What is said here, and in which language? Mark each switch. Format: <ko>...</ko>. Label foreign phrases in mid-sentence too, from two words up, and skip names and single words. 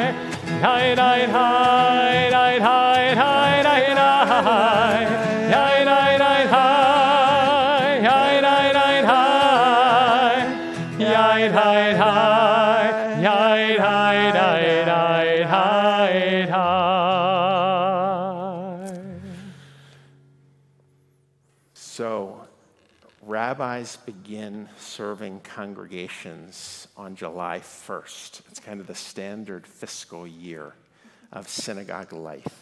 <en>Yai tai tai tai tai tai tai tai. Yai tai tai tai, yai tai tai tai. Yai tai tai, yai tai tai tai tai tai. So, rabbis begin serving congregations on July 1st. It's kind of the standard fiscal year of synagogue life.</en>